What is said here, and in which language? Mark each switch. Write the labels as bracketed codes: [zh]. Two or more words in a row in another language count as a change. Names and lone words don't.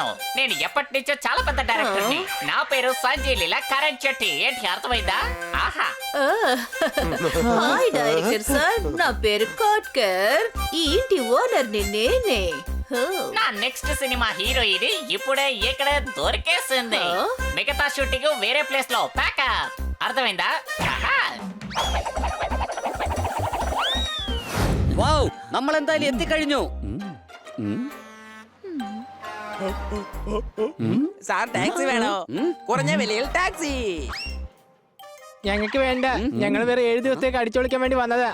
[te] నేను ఎప్పటి నుంచో చాలా పెద్ద డైరెక్టర్ ని. నా పేరు సంజయ్ లీలా కరణ్ చెట్టి. ఏంటి, అర్థమైందా? ఆహా, హాయ్ [en] director sir, [te] నా పేరు కోట్కర్. ఈ ఇంటి ఓనర్ నేనే. నా [en] next cinema heroine [te] ఇప్పుడే ఇక్కడ దొరికేసింది. మిగతా షూటింగ్ వేరే ప్లేస్ లో ప్యాకప్. అర్థమైందా? [ml] വൗ, നമ്മൾ എന്തായാലും എത്തിക്കഴിഞ്ഞു. സാർ ടാക്സി വേണോ? കുറഞ്ഞ വിലയിൽ ടാക്സി. ഞങ്ങൾക്ക് വേണ്ട, ഞങ്ങൾ വേറെ 7 ദിവസത്തേക്ക് അടിച്ചൊളിക്കാൻ വേണ്ടി വന്നതാ.